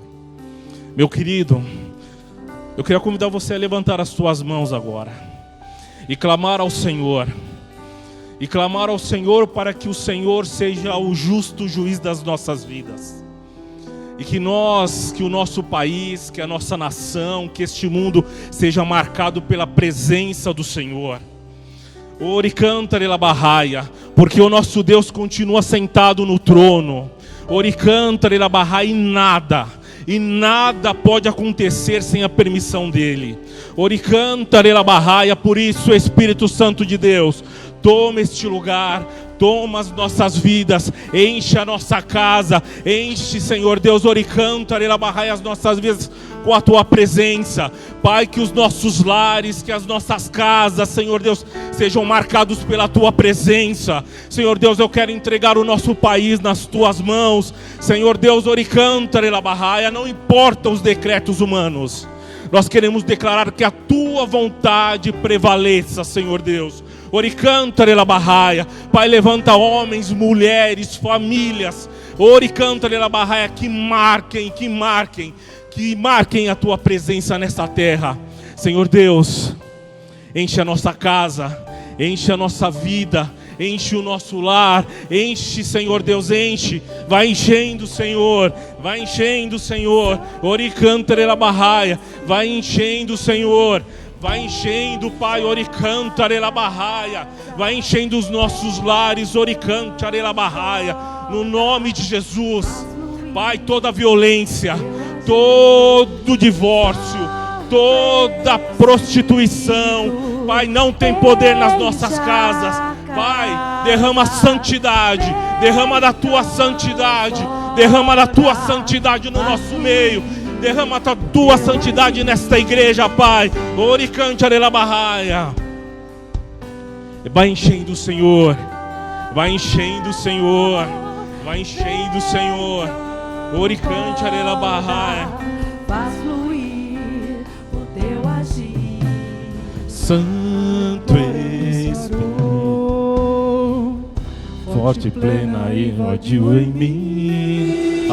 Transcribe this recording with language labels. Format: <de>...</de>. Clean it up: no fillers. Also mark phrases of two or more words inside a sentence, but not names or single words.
<pt>Meu querido, eu queria convidar você a levantar as suas mãos agora e clamar ao Senhor. E clamar ao Senhor para que o Senhor seja o justo juiz das nossas vidas. E que o nosso país, que a nossa nação, que este mundo seja marcado pela presença do Senhor. Ori cantare la barraia, porque o nosso Deus continua sentado no trono. Ori cantare la barraia, e nada pode acontecer sem a permissão dele. Ori cantare la barraia, por isso, Espírito Santo de Deus, toma este lugar, toma as nossas vidas, enche a nossa casa, enche, Senhor Deus, ori cantare la barraia, as nossas vidas com a tua presença. Pai, que os nossos lares, que as nossas casas, Senhor Deus, sejam marcados pela tua presença. Senhor Deus, eu quero entregar o nosso país nas tuas mãos. Senhor Deus, ori cantare la barraia, não importa os decretos humanos. Nós queremos declarar que a tua vontade prevaleça, Senhor Deus. Ori cantare la barraia. Pai, levanta homens, mulheres, famílias. Ori cantare la barraia, que marquem a tua presença nesta terra. Senhor Deus, enche a nossa casa, enche a nossa vida, enche o nosso lar, enche, Senhor Deus, enche. Vai enchendo, Senhor, vai enchendo, Senhor. Ori cantare la barraia, vai enchendo, Senhor. Vai enchendo, Pai, ori cantare la barraia. Vai enchendo os nossos lares, ori cantare la barraia. No nome de Jesus, Pai, toda violência, todo divórcio, toda prostituição, Pai, não tem poder nas nossas casas. Pai, derrama santidade, derrama da tua santidade, derrama da tua santidade no nosso meio. Derrama a tua santidade nesta igreja, Pai. Ori cantare la barraia. Vai enchendo o Senhor. Vai enchendo o Senhor. Vai enchendo o Senhor. Oricante arela barraia. Faz fluir o teu agir. Santo Espírito, forte, plena e invadiu em mim.</pt>